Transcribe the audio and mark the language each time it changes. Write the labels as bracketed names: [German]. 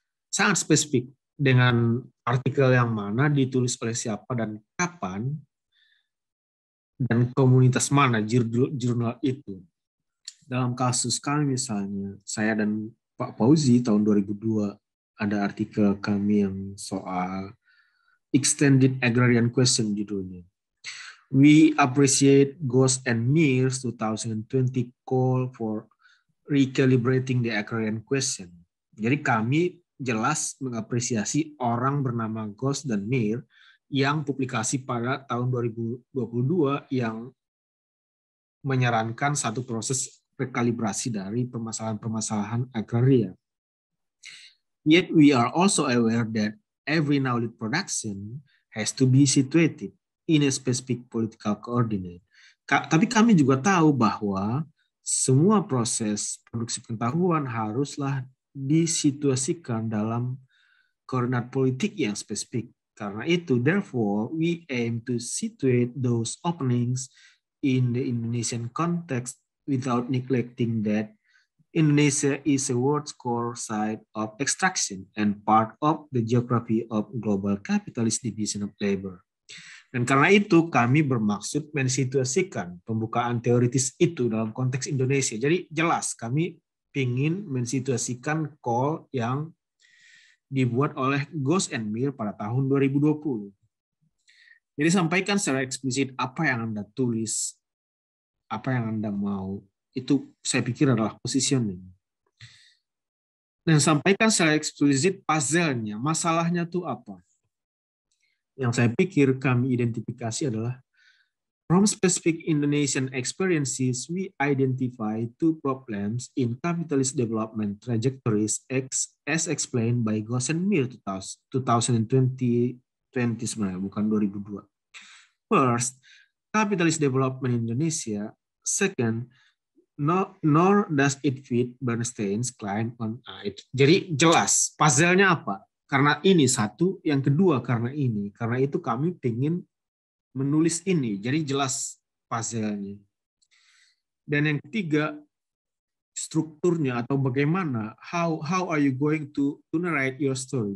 [Indonesian] Sangat spesifik dengan artikel yang mana, ditulis oleh siapa dan kapan, dan komunitas mana jurnal itu. Dalam kasus kami misalnya, saya dan Pak Fauzi tahun 2002 ada artikel kami yang soal Extended Agrarian Question judulnya. [English] We appreciate Ghost and Mears 2020 call for recalibrating the agrarian question. [Indonesian] Jadi kami jelas mengapresiasi orang bernama Ghost dan Meir yang publikasi pada tahun 2022 yang menyarankan satu proses rekalibrasi dari permasalahan-permasalahan agraria. [English] Yet we are also aware that every knowledge production has to be situated in a specific political coordinate. [Indonesian] Tapi kami juga tahu bahwa semua proses produksi pengetahuan haruslah disituasikan dalam koordinat politik yang spesifik. Karena itu, [English] therefore, we aim to situate those openings in the Indonesian context without neglecting that Indonesia is a world's core site of extraction and part of the geography of global capitalist division of labor. [Indonesian] Dan karena itu kami bermaksud mensituasikan pembukaan teoritis itu dalam konteks Indonesia. Jadi jelas kami ingin mensituasikan call yang dibuat oleh Ghost and Meir pada tahun 2020. Jadi sampaikan secara eksplisit apa yang Anda tulis, apa yang Anda mau. Itu saya pikir adalah positioning. Dan sampaikan secara eksplisit puzzle-nya, masalahnya itu apa. Yang saya pikir kami identifikasi adalah [English] from specific Indonesian experiences, we identify two problems in capitalist development trajectories as explained by Ghost and Meir 2020 [Indonesian] sebenarnya, bukan 2002. [English] First, capitalist development in Indonesia. Second, nor does it fit Bernstein's claim on it. [Indonesian] Jadi jelas, puzzle-nya apa? Karena ini satu, yang kedua karena ini. Karena itu kami ingin menulis ini, jadi jelas puzzle-nya. Dan yang ketiga, strukturnya atau bagaimana, [English] how are you going to narrate your story?